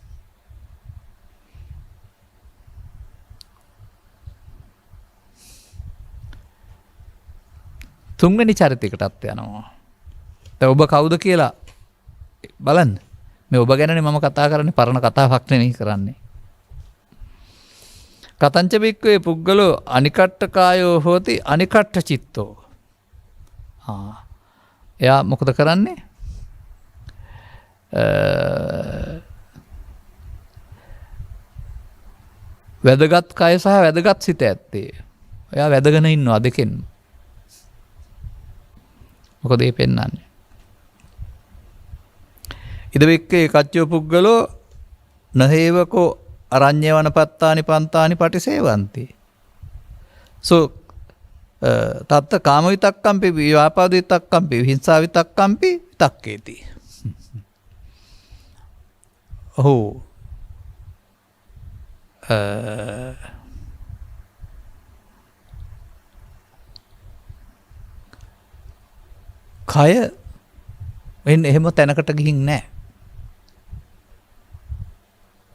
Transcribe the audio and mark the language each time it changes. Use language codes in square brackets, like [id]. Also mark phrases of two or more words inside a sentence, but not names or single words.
[si] තුන්වෙනි චරිතයකටත් යනවා. දැන් ඔබ කවුද කියලා බලන්න. මේ ඔබ ගැනනේ මම කතා කරන්නේ, පරණ කතාවක් නෙමෙයි කරන්නේ. [pi] කතංච බික්කවේ පුද්ගලෝ අනිකට්ඨ කායෝ හෝති අනිකට්ඨ චිත්තෝ. [si] එයා මොකද කරන්නේ? වැදගත් කය සහ වැදගත් සිත ඇත්තේ. එයා වැදගෙන ඉන්නවා දෙකෙන්. මොකද ඒ පෙන්වන්නේ? [pi] ඉදවික්කේ කච්චෝ පුද්ගලෝ නහේවකෝ අරඤ්ඤේ වනපත්තානි පන්තානි පටිසේවಂತಿ. සෝ තත්ත කාම විතක්කම්පි ව්‍යාපාද විතක්කම්පි විහිංසා විතක්කම්පි විතක්කේති. [si] ඔහු කය වෙන එහෙම තැනකට ගිහින් නැහැ.